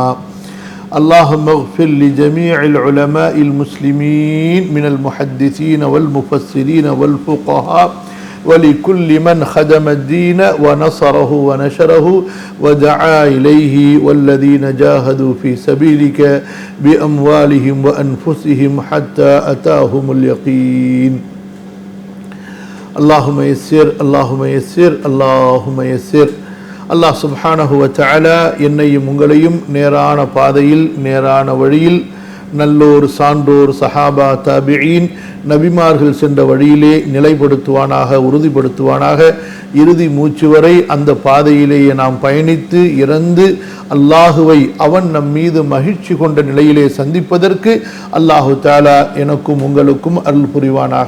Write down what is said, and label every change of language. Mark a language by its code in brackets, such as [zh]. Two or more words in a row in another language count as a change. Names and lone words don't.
[ar] اللهم اغفر لجميع العلماء المسلمين من المحدثين والمفسرين والفقهاء ولكل من خدم الدين ونصره ونشره ودعا إليه والذين جاهدوا في سبيلك بأموالهم وأنفسهم حتى أتاهم اليقين. اللهم يسر اللهم يسر اللهم يسر. [ta] அல்லாஹ் [ar] سبحانه وتعالى [ta] என்னையும் உங்களையும் நேரான பாதையில் நேரான வழியில் நல்லோர் சான்றோர் சஹாபா தாபிஈன் நபிமார்கள் சென்ற வழியிலே நிலைப்படுத்துவானாக, உறுதிப்படுத்துவானாக. இறுதி மூச்சு வரை அந்த பாதையிலேயே நாம் பயணித்து இறந்து அல்லாஹுவை அவன் நம் மீது மகிழ்ச்சி கொண்ட நிலையிலே சந்திப்பதற்கு [ar] الله تعالى [ta] எனக்கும் உங்களுக்கும் அருள் புரிவானாக.